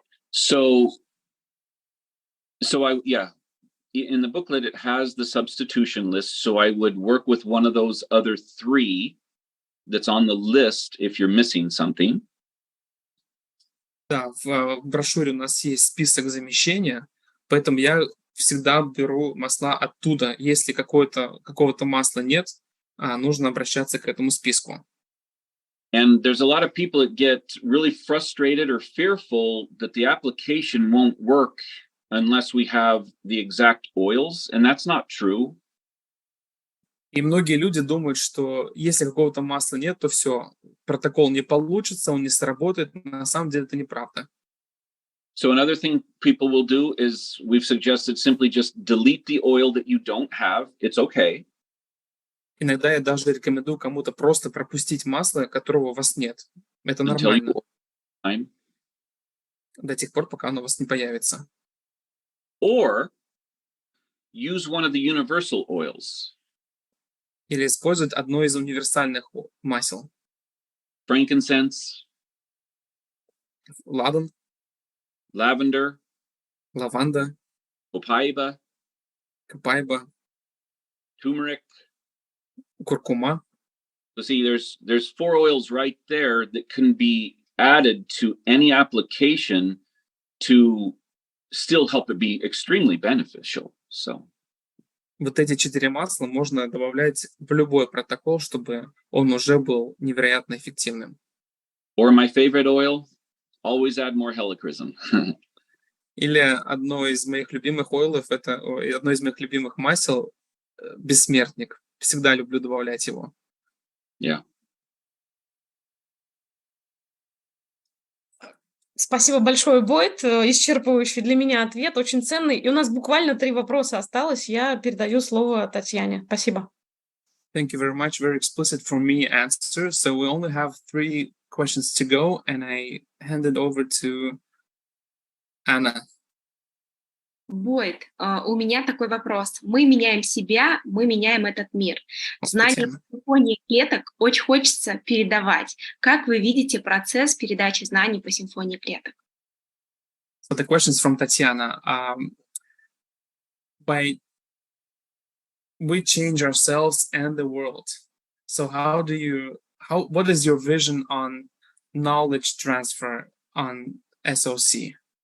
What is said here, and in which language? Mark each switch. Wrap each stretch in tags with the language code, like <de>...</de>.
<en>So in the booklet, it has the substitution list. So I would work with one of those other three that's on the list if you're missing something.</en> <ru>Да, в брошюре у нас есть список замещения, поэтому я всегда беру масла оттуда. Если какого-то масла нет, нужно обращаться к этому списку.</ru> <en>And there's a lot of people that get really frustrated or fearful that the application won't work unless we have the exact oils, and that's not true.</en> <ru>И многие люди думают, что если какого-то масла нет, то все, протокол не получится, он не сработает. На самом деле это неправда.</ru> <en>So another thing people will do is we've suggested simply just delete the oil that you don't have. It's okay.</en> <ru>Иногда я даже рекомендую кому-то просто пропустить масло, которого у вас нет. Это нормально. До тех пор, пока оно у вас не появится.</ru> <en>or use one of the universal oils.</en> <ru>Или использовать одно из универсальных масел.</ru> <en>Frankincense,</en> <ru>Ладан,</ru> <en>lavender,</en> <ru>лаванда,</ru> <en>copaiba,</en> <ru>капайба,</ru> <en>turmeric.</en> <ru>куркума.</ru> <en>So see, there's 4 oils right there that can be added to any application to still help it be extremely beneficial. So</en> <ru>Вот эти 4 масла можно добавлять в любой протокол, чтобы он уже был невероятно эффективным.</ru> <en>or my favorite oil, always add more helichrysum.</en> <ru>Или одно из моих любимых оилов, одно из моих любимых масел бессмертник. Всегда люблю добавлять его.</ru> <en>Yeah.</en> <ru>Спасибо большое, Бойд. Исчерпывающий для меня ответ, очень ценный. И у нас буквально 3 вопроса осталось. Я передаю слово Татьяне. Спасибо.</ru> <en>Thank you very much. Very explicit for me answer. So we only have 3 questions to go, and I hand it over to Anna.</en> <ru>Бойд, у меня такой вопрос. Мы меняем себя, мы меняем этот мир. Знания о симфонии клеток очень хочется передавать. Как вы видите процесс передачи знаний по симфонии клеток?</ru> <en>So the question is from Tatiana. We change ourselves and the world. So what is your vision on knowledge transfer on SOC?</en>